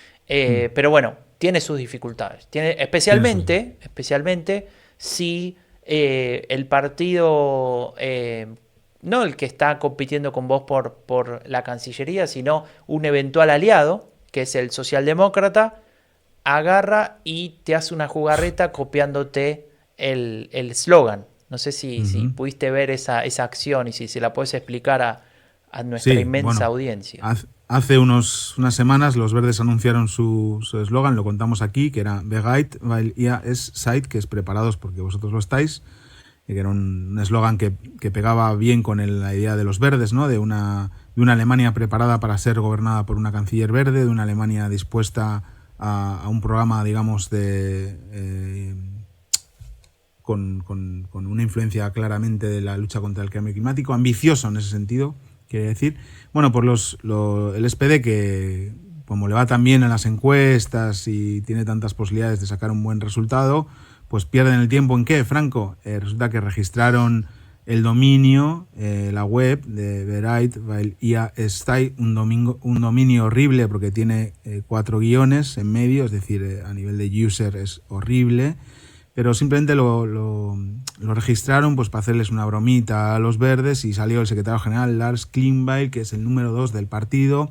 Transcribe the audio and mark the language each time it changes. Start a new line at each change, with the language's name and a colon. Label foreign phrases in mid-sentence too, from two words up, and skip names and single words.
Spanish: Pero bueno, tiene sus dificultades. Especialmente si el partido, no el que está compitiendo con vos por la Cancillería, sino un eventual aliado, que es el socialdemócrata, agarra y te hace una jugarreta copiándote el eslogan. No sé si pudiste ver esa acción y si se la puedes explicar a nuestra inmensa audiencia. Hace unas semanas los Verdes anunciaron su eslogan, lo contamos aquí, que era
German: Bereit, weil ihr es seid,
Spanish: que es preparados porque vosotros lo estáis, y que era un eslogan que pegaba bien con la idea de los Verdes, ¿no? De una Alemania preparada para ser gobernada por una canciller verde, de una Alemania dispuesta a un programa, digamos, con una influencia claramente de la lucha contra el cambio climático, ambicioso en ese sentido, quiere decir. Bueno, por el SPD, que como le va tan bien en las encuestas y tiene tantas posibilidades de sacar un buen resultado, pues pierden el tiempo. ¿En qué, Franco? Resulta que registraron el dominio, la web de
German: Bereit, weil ihr es seid,
Spanish: un dominio horrible porque tiene 4 guiones en medio, es decir, a nivel de user es horrible, pero simplemente lo registraron pues para hacerles una bromita a los Verdes, y salió el secretario general Lars Klingbeil, que es el número 2 del partido.